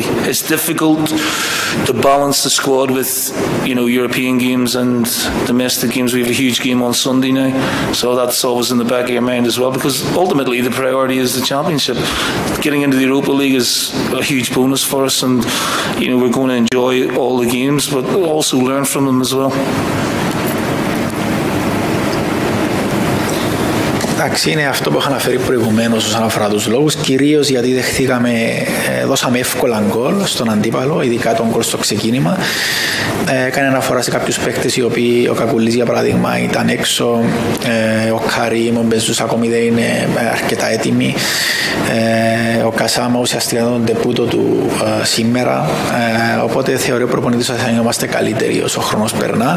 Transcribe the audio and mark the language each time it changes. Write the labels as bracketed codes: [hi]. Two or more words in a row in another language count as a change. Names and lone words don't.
[en] It's difficult to balance the squad with, you know, European games and domestic games. We have a huge game on Sunday now, so that's always in the back of your mind as well, because ultimately the priority is the championship. Getting into the Europa League is a huge bonus for us, and, you know, we're going to enjoy all the games, but also learn from them as well. [el] Εντάξει, είναι αυτό που είχα αναφέρει προηγουμένως όσον αφορά τους λόγους, κυρίως γιατί δώσαμε εύκολα γκολ στον αντίπαλο, ειδικά τον γκολ στο ξεκίνημα. Έκανε αναφορά σε κάποιους παίκτες οι οποίοι, ο Κακουλής για παράδειγμα ήταν έξω, ο Καρίμ, ο Μπεζούς ακόμη δεν είναι αρκετά έτοιμοι, ο Κασάμα ουσιαστικά τον τεπούτο του σήμερα, οπότε θεωρεί ο προπονητής ότι θα είμαστε καλύτεροι όσο ο χρόνος περνά.